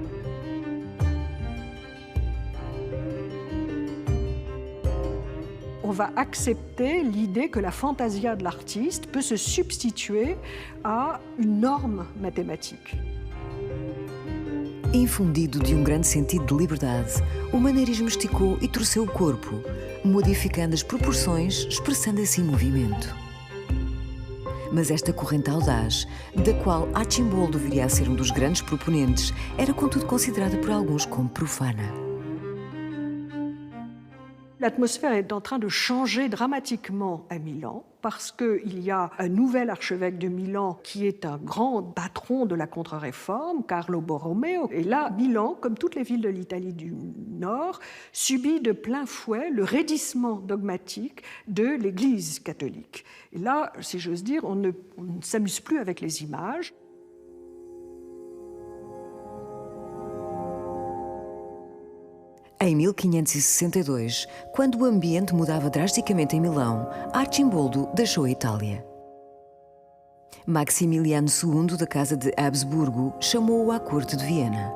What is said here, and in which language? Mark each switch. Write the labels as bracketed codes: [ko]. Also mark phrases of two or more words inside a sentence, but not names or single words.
[fr] On va accepter l'idée que la fantasia de l'artiste peut se substituer à une norme mathématique. [pt] Infundido de grande sentido de liberdade, o maneirismo esticou e torceu o corpo, modificando as proporções, expressando assim movimento. Mas esta corrente audaz, da qual Arcimboldo viria a ser dos grandes proponentes, era contudo considerada por alguns como profana. [fr] L'atmosphère est en train de changer dramatiquement à Milan parce qu'il y a un nouvel archevêque de Milan qui est un grand patron de la contre-réforme, Carlo Borromeo. Et là, Milan, comme toutes les villes de l'Italie du Nord, subit de plein fouet le raidissement dogmatique de l'Église catholique. Et là, si j'ose dire, on ne s'amuse plus avec les images. [pt] Em 1562, quando o ambiente mudava drasticamente em Milão, Arcimboldo deixou a Itália. Maximiliano II, da Casa de Habsburgo, chamou-o à corte de Viena.